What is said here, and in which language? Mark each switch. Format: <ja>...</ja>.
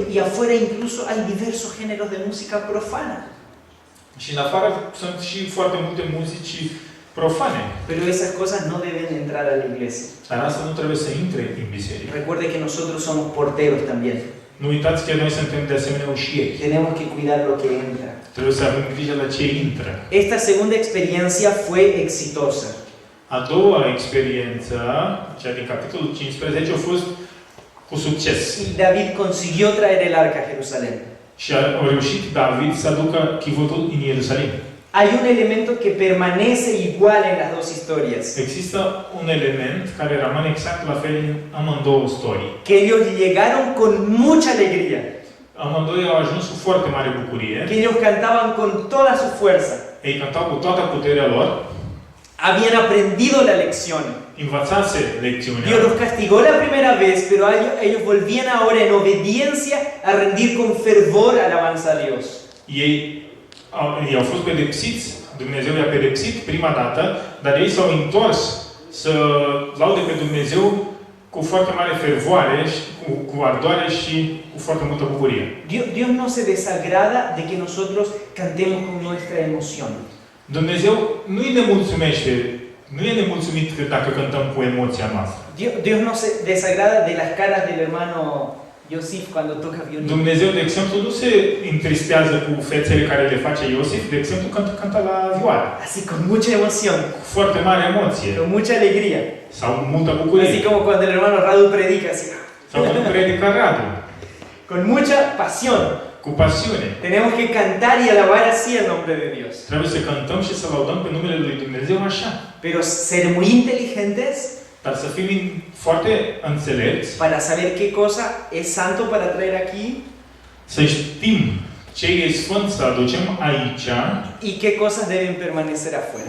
<es>Y afuera incluso hay diversos géneros de música profana.</es> <ro>Și în afară sunt și foarte multe muzici profane.</ro> <es>Pero esas cosas no deben entrar a la iglesia.</es> <ro>Dar asta nu trebuie să intre în biserică.</ro> <es>Recuerde que nosotros somos porteros también.</es> <ro>Nu uitați că noi suntem de asemenea ușieri.</ro> <es>Tenemos que cuidar lo que entra.</es> <ro>Trebuie să avem grijă la ce intră.</ro> <es>Esta segunda experiencia fue exitosa.</es> <ro>A doua experiență, cea din capitolul 15, a fost cu succes.</ro> <es>Y David consiguió traer el arca a Jerusalén.</es> <ro>Și a reușit David să aducă chivotul în Ierusalim.</ro> <es>Hay un elemento que permanece igual en las dos historias.</es> <ro>Există un element care rămâne exact la fel în amândouă istorii.</ro> <es>Que ellos llegaron con mucha alegría.</es> <ro>Amândoi au ajuns cu foarte mare bucurie.</ro> <es>Que ellos cantaban con toda su fuerza.</es> <ro>Ei cântau cu toată puterea lor.</ro> <es>Habían aprendido la lección.</es> <ro>Învățase lecțiunea.</ro> <es>Dios los castigó la primera vez, pero ellos volvían ahora en obediencia a rendir con fervor alabanza a Dios.</es> <ro>Ei au fost pedepsiți, Dumnezeu i-a pedepsit prima dată, dar ei s-au întors să laude pe Dumnezeu cu foarte mare fervoare, cu ardoare și cu foarte multă bucurie.</ro> <es>Dios no se desagrada de que nosotros cantemos con nuestra emoción.</es> <ro>Dumnezeu nu-i nemulțumește, nu e nemulțumit dacă cântăm cu emoția noastră.</ro> <es>Dios no se desagrada de las caras del hermano Iosif cuando toca violín.</es> <ro>Dumnezeu, de exemplu, nu se întristează cu fețele care le face Iosif, de exemplu, când cântă la vioară.</ro> <es>Así con mucha emoción,</es> <ro>Cu foarte mare emoție.</ro> <es>con mucha alegría.</es> <ro>Sau multă bucurie.</ro> <es>Así como cuando el hermano Radu predica, así.</es> <ro>Sau când predică Radu.</ro> <es>Con mucha pasión.</es> <ro>Cu pasiune.</ro> <es>Tenemos que cantar y alabar así el nombre de Dios.</es> <ro>Trebuie să cântăm și să laudăm pe numele lui Dumnezeu așa.</ro> <es>Pero ser muy inteligentes</es> <ro>Dar să fim foarte înțelepți,</ro> <es>para saber qué cosa es santo para traer aquí</es> <ro>să știm ce e sfânt să aducem aici</ro> <es>y qué cosas deben permanecer afuera.</es>